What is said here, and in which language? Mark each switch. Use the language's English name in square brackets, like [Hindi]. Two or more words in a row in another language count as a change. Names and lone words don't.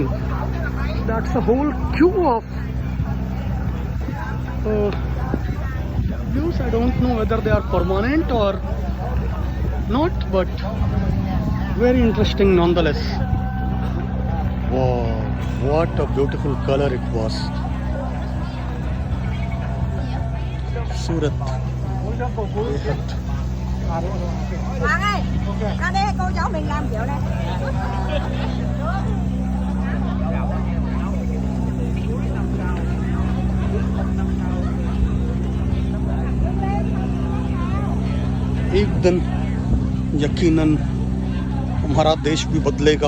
[English] That's a whole queue of views. I don't know whether they are permanent or not, but very interesting nonetheless. Wow, what a beautiful color it was. Surat. [Vietnamese] Hoàng ơi, ra đây cô cháu mình làm kiểu này. [Hindi] एक दिन यकीनन हमारा देश भी बदलेगा।